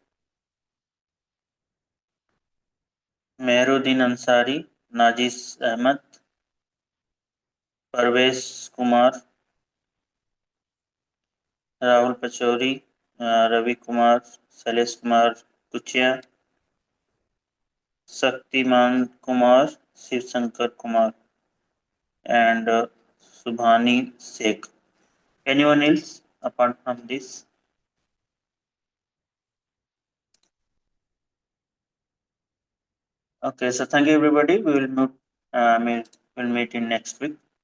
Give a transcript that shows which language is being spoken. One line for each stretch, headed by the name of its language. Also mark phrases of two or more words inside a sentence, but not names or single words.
English: Meheruddin Ansari, Najis Ahmed, परवेश कुमार, राहुल पचौरी, रवि कुमार, शैलेश कुमार कुचिया, शक्तिमान कुमार, शिवशंकर कुमार, and Subhani Sheikh. Anyone else? apart from this. Okay, so thank you everybody. We will we'll meet in next week.